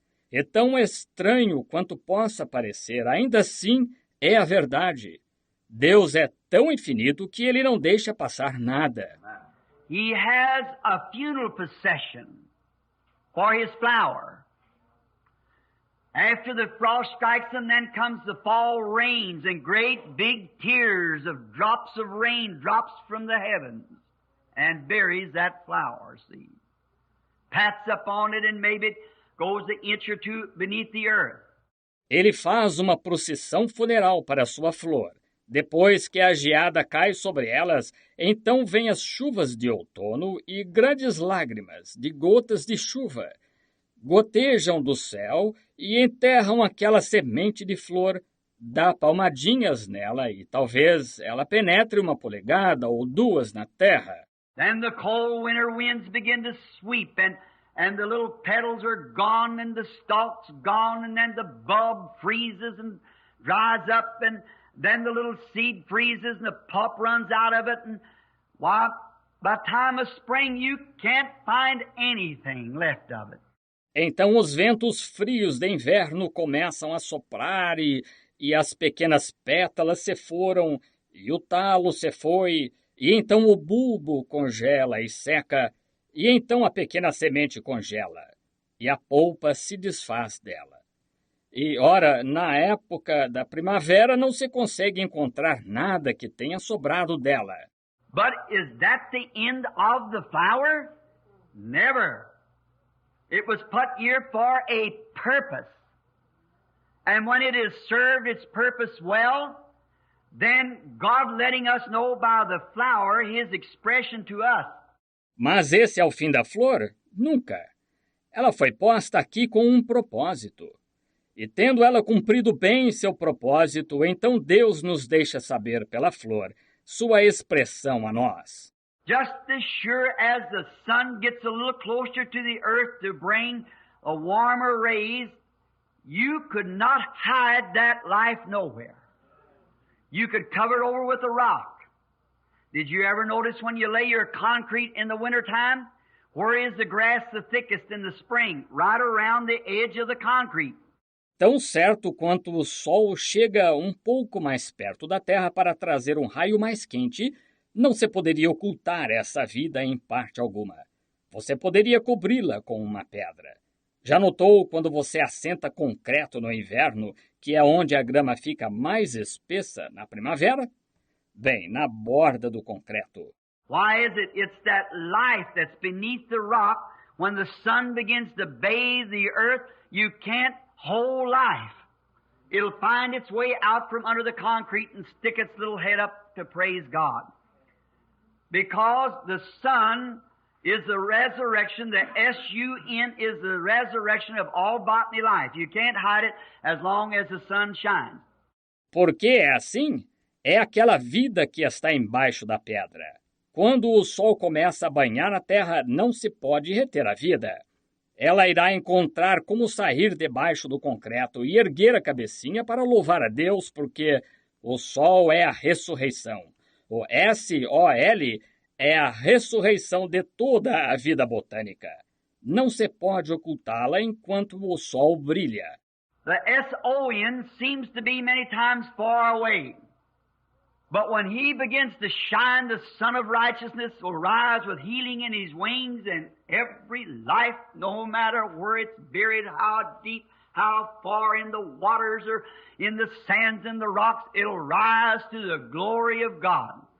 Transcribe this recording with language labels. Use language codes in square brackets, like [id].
[pt] É tão estranho quanto possa parecer, ainda assim é a verdade. Deus é tão infinito que Ele não deixa passar nada. [en] He has a funeral procession for His flower. After the frost strikes them, then comes the fall rains and great big tears of drops of rain drops from the heavens and buries that flower seed. Pats up on it and maybe it goes an inch or two beneath the earth. [pt] Ele faz uma procissão funeral para sua flor. Depois que a geada cai sobre elas, então vêm as chuvas de outono e grandes lágrimas de gotas de chuva. Gotejam do céu e enterram aquela semente de flor, dá palmadinhas nela e talvez ela penetre 1 polegada ou 2 na terra. [en] Then the cold winter winds begin to sweep and the little petals are gone and the stalk's gone and then the bulb freezes and dries up and then the little seed freezes and the pulp runs out of it, and why, by the time of spring you can't find anything left of it. [pt] Então os ventos frios de inverno começam a soprar e as pequenas pétalas se foram, e o talo se foi, e então o bulbo congela e seca, e então a pequena semente congela, e a polpa se desfaz dela. E, ora, na época da primavera não se consegue encontrar nada que tenha sobrado dela. [en] But is that the end of the flower? Never. It was put here for a purpose. And when it has served its purpose well, then God letting us know by the flower His expression to us. [pt] Mas esse é o fim da flor? Nunca. Ela foi posta aqui com um propósito. E tendo ela cumprido bem seu propósito, então Deus nos deixa saber pela flor sua expressão a nós. [en] Just as sure as the sun gets a little closer to the earth to bring a warmer rays, you could not hide that life nowhere. You could cover it over with a rock. Did you ever notice when you lay your concrete in the wintertime? Where is the grass the thickest in the spring? Right around the edge of the concrete. [pt] Tão certo quanto o sol chega um pouco mais perto da terra para trazer um raio mais quente, não se poderia ocultar essa vida em parte alguma. Você poderia cobri-la com uma pedra. Já notou quando você assenta concreto no inverno, que é onde a grama fica mais espessa na primavera? Bem, na borda do concreto. [en] Why is it? It's that life that's beneath the rock. When the sun begins to bathe the earth, you can't hold life. It'll find its way out from under the concrete and stick its little head up to praise God. Because the sun is the resurrection, the S-U-N is the resurrection of all bodily life. You can't hide it as long as the sun shines. [pt] Por que é assim? É aquela vida que está embaixo da pedra. Quando o sol começa a banhar a terra, não se pode reter a vida. Ela irá encontrar como sair debaixo do concreto e erguer a cabecinha para louvar a Deus, porque o sol é a ressurreição. O S-O-L é a ressurreição de toda a vida botânica. Não se pode ocultá-la enquanto o sol brilha. [en] The S-O-N seems to be many times far away. But when he begins to shine, the Son of Righteousness will rise with healing in his wings, and every life, no matter where it's buried, how deep, how far in the waters or in the sands and the rocks, it'll rise to the glory of God.